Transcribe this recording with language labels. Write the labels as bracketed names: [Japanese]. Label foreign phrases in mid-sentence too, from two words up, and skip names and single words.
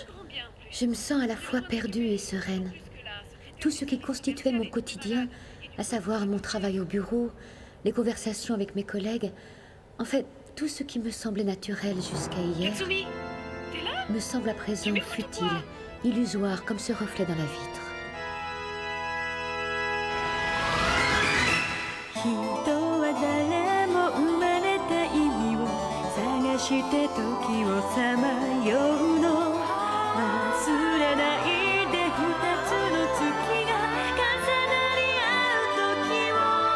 [French] Je me sens à la fois perdue et sereine. Tout ce qui constituait mon quotidien, à savoir mon travail au bureau, les conversations avec mes collègues, en fait, tout ce qui me semblait naturel jusqu'à hier, Katsumi, t'es là? me semble à présent futile, illusoire comme ce reflet dans la vitre. [Japanese] 人は誰も生まれた意味を探して時をさまようの忘れないで二つの月が重なり合う時を